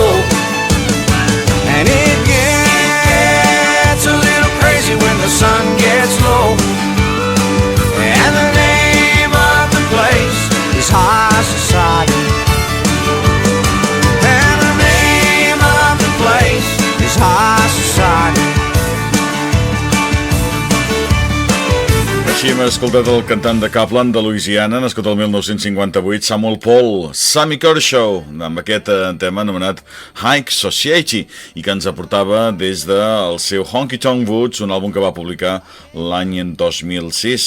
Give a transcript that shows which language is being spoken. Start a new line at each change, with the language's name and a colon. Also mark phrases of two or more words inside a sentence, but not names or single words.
English: And it gets a little crazy when the sun gets low. And the name of the place is High Society. And the name of the place is High Society.
Catalan: Així hem escoltat el cantant de Kaplan de Louisiana, nascut el 1958, Samuel Paul, Sammy Kershaw, amb aquest tema anomenat High Society, i que ens aportava des del seu Honky Tonk Woods, un àlbum que va publicar l'any 2006.